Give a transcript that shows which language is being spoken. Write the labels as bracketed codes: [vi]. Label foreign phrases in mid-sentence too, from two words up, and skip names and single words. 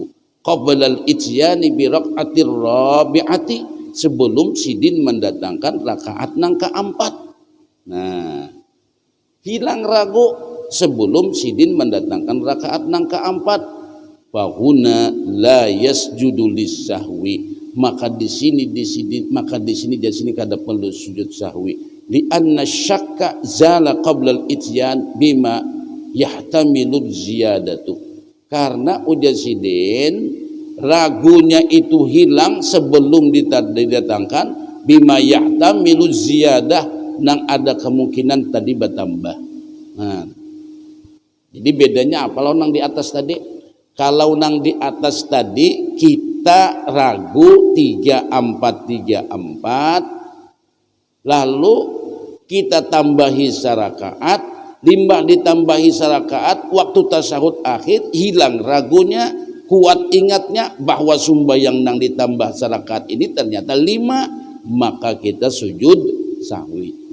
[ar] Qablal ityani bi raka'atir rabi'ati, [bjn] sebelum sidin mendatangkan rakaat nang keempat. Nah, hilang ragu sebelum sidin mendatangkan rakaat nang keempat. [ar] Fahuna la yasjudu lis-sahwi, [bjn] maka di sini kada perlu sujud sahwi. [ar] Li anna syakka zala qabla al-ityan bima yahtamilu ziyadatu, [bjn] karena ujar sidin ragunya itu hilang sebelum didatangkan [ar] bima yahtamilu ziyadah, [bjn] nang ada kemungkinan tadi bertambah. Nah, jadi bedanya apa? Kalau nang di atas tadi, kalau nang di atas tadi kita ragu 3 4 3 4, lalu kita tambahi sarakaat, limbah ditambahi sarakaat, waktu tasyahud akhir hilang ragunya, kuat ingatnya bahwa sumbayang nang ditambah sarakaat ini ternyata 5, maka kita sujud sahwi.